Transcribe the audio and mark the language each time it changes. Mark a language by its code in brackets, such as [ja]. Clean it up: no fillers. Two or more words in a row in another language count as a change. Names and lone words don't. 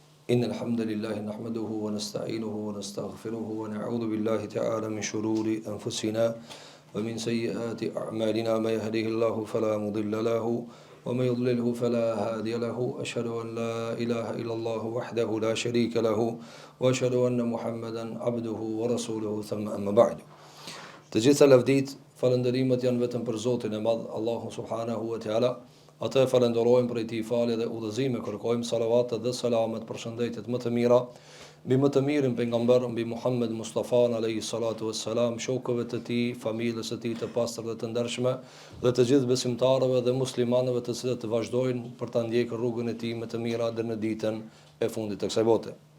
[ar] إن الحمد لله نحمده ونستعينه ونستغفره ونعوذ بالله تعالى من شرور أنفسنا ومن سيئات أعمالنا ما يهده الله فلا مضل له وما يضلله فلا هادي له أشهد أن لا إله إلا الله وحده لا شريك له وأشهد أن محمدا عبده ورسوله ثم أما بعد. [sq] Të gjitha lavdit, falënderimet janë vetëm për Zotin e Madh, Allahu [ar] سبحانه وتعالى. [sq] Atë falenderojmë për i falje dhe udhëzime, kërkojmë salavatet dhe selamet për shëndetit më të mira, mbi më të mirin pejgamber, mbi Muhammed Mustafa [ar] عليه الصلاة والسلام, [sq] shokëve të tij, familjes së tij të pastër dhe të ndershme, dhe të gjithë besimtarëve dhe muslimanëve të cilët vazhdojnë për ta ndjekur rrugën e tij më të mira deri në ditën e fundit të kësaj bote.